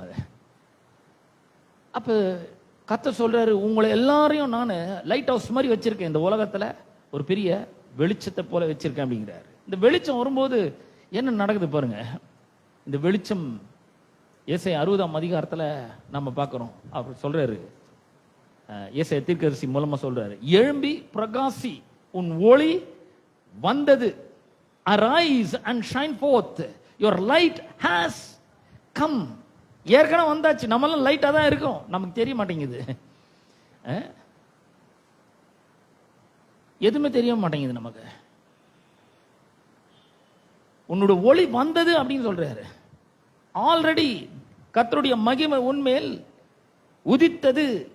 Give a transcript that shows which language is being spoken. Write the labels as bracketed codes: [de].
[ta] அது அப்ப கர்த்தர் சொல்றாரு, உங்களை எல்லாரையும் நான் லைட் ஹவுஸ் மாதிரி வச்சிருக்கேன், இந்த உலகத்துல ஒரு பெரிய வெளிச்சத்தை போல வச்சிருக்கேன் அப்படிங்கிறாரு. இந்த வெளிச்சம் வரும்போது என்ன நடக்குது பாருங்க. இந்த வெளிச்சம் ஏசாயா 60ஆம் அதிகாரத்துல நம்ம பார்க்கிறோம். அவர் சொல்றாரு, ஏசாயா தீர்க்கதரிசி மூலமா சொல்றாரு, எழும்பி பிரகாசி, உன் ஒளி வந்தது, [en] arise and shine forth, your light has come. [ta] ஏற்கனவே வந்தாச்சு. நம்மளாம் லைட்டா தான் இருக்கும், நமக்கு தெரிய மாட்டேங்குது. எதுவுமே தெரிய மாட்டேங்குது நமக்கு. உன்னோட ஒளி வந்தது அப்படின்னு சொல்றாரு. ஆல்ரெடி கர்த்தருடைய மகிமை உன்மேல் உதித்தது.